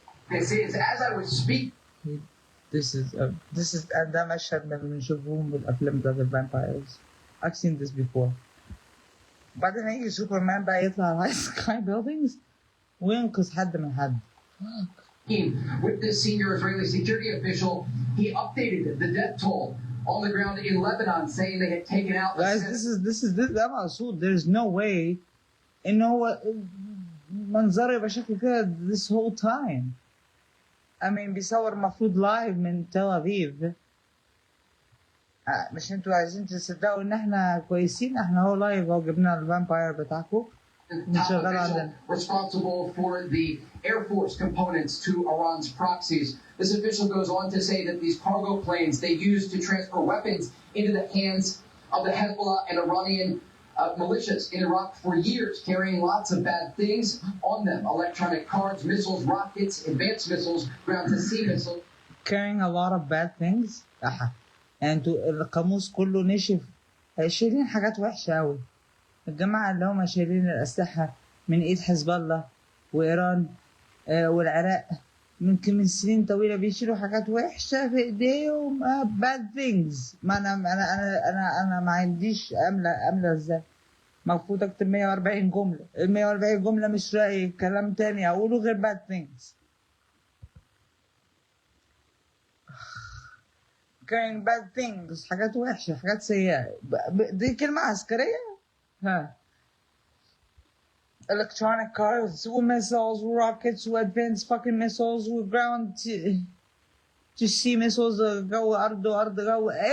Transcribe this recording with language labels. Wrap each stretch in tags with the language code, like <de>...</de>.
<en>As I was speaking. This is</en> <ar>ده مشهد من اللي بنشوفهم بالافلام بتاعت الفامبايرز.</ar> <en>I've seen this before.</en> <ar>بعدين هيجي سوبرمان بقى يطلع على سكاي بيلدينجز وينقذ حد من حد.</ar> <en>With this senior Israeli security official, he updated the death toll on the ground in Lebanon, saying they had taken out... Guys, this is</en> <ar>ده مقصود.</ar> <en>There's no way</en> <ar>إن هو منظره يبقى شكله كده</ar> <en>this whole time. I mean</en> <ar>بيصور مفروض لايف من تل أبيب. مش انتوا عايزين تصدقوا ان احنا كويسين؟ احنا هو لايف اهو جبنا الفامباير بتاعكم شغال عندنا.</ar> <en>Responsible for the Air Force components to Iran's proxies. This official goes on to say that these cargo planes they use to transfer weapons into the hands of the Hezbollah and Iranian militias in Iraq for years, carrying lots of bad things on them: electronic cards, missiles, rockets, advanced missiles, ground-to-sea missiles. Carrying a lot of bad things.</en> <ar>يعني انتوا القاموس كله نشف، شايلين حاجات وحشة أوي. الجماعة اللي هم شايلين الأسلحة من إيد حزب الله وإيران والعراق من سنين طويلة بيشيلوا حاجات وحشة في إيديهم</ar> <en>bad things.</en> <ar>ما أنا ما عنديش أملى إزاي؟ المفروض أكتب 140 جملة، ال 140 جملة مش رأي كلام تاني أقوله غير</ar> <en>bad things.</en> <ar>كان</ar> <en>bad things،</en> <ar>حاجات وحشة، حاجات سيئة. دي كلمة عسكرية؟ ها.</ar> <en>electronic cars وmissiles وrockets وadvanced fucking missiles وground to sea missiles،</en> <ar>جو أرض وأرض جو.</ar>